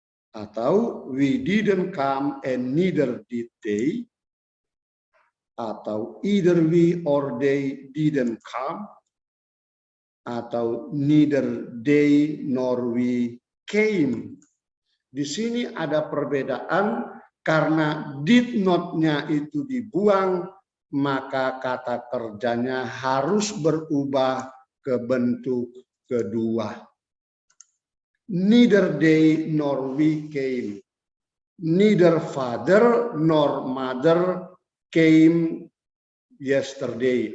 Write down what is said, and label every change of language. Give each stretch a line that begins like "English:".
Indonesian: Atau
English: we didn't come and neither did they.
Indonesian: Atau
English: either we or they didn't come.
Indonesian: Atau
English: neither they nor we came.
Indonesian: Di sini ada perbedaan karena did not-nya itu dibuang, maka kata kerjanya harus berubah ke bentuk kedua.
English: Neither they nor we came. Neither father nor mother came yesterday.